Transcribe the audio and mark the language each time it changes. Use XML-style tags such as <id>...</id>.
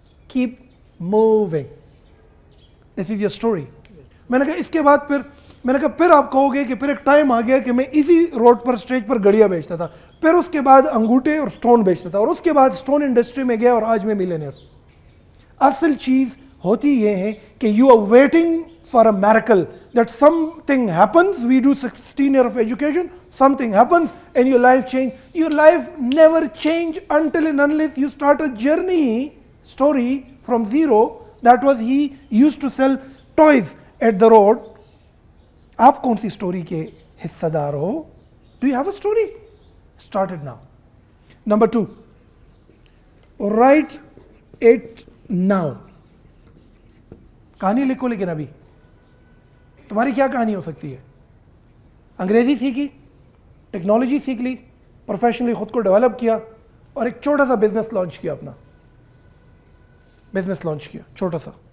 <en>Keep moving. This is your story.</en> <ur>میں نے کہا اس کے بعد میں نے کہا پھر آپ کہو گے کہ پھر ایک ٹائم آ گیا کہ میں اسی روڈ پر اسٹیج پر گڑیاں بیچتا تھا, پھر اس کے بعد انگوٹھے اور سٹون بیچتا تھا, اور اس کے بعد سٹون انڈسٹری میں گیا اور آج میں ملینئر. اصل چیز ہوتی یہ ہے کہ</ur> <en>you are waiting for a miracle, that something happens. We do 16 years of education, something happens and your life change. Your life never change until and unless you start a journey story from zero. That was he used to sell toys at the road.</en> <ur>آپ کون سی story کے حصہ دار ہو؟</ur> <en>Do you have a story? Start it now. Number 2, write it now.</en> <ur>کہانی لکھو, لیکن ابھی تمہاری کیا کہانی ہو سکتی ہے؟ انگریزی سیکھی, ٹیکنالوجی سیکھ لی, پروفیشنلی خود کو ڈیولپ کیا, اور ایک چھوٹا سا بزنس لانچ کیا, اپنا بزنس لانچ کیا چھوٹا سا.</ur>